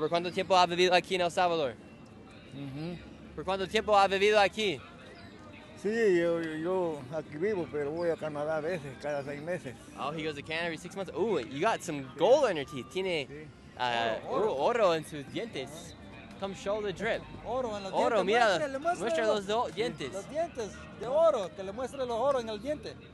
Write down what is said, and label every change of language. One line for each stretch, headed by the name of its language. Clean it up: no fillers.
Spanish: ¿Por cuánto tiempo ha vivido aquí en El Salvador? ¿Por cuánto tiempo ha vivido aquí? Sí, yo aquí vivo, pero voy a Canadá a veces, cada 6 meses.
English: Oh, he goes to Canada every 6 months. Oh, you got some gold in your teeth.
Spanish: Tiene oro en sus dientes.
English: Come show the drip.
Spanish: Oro en los dientes. Mira, muestra los dientes. Los dientes de oro, que le muestre los oro en el diente.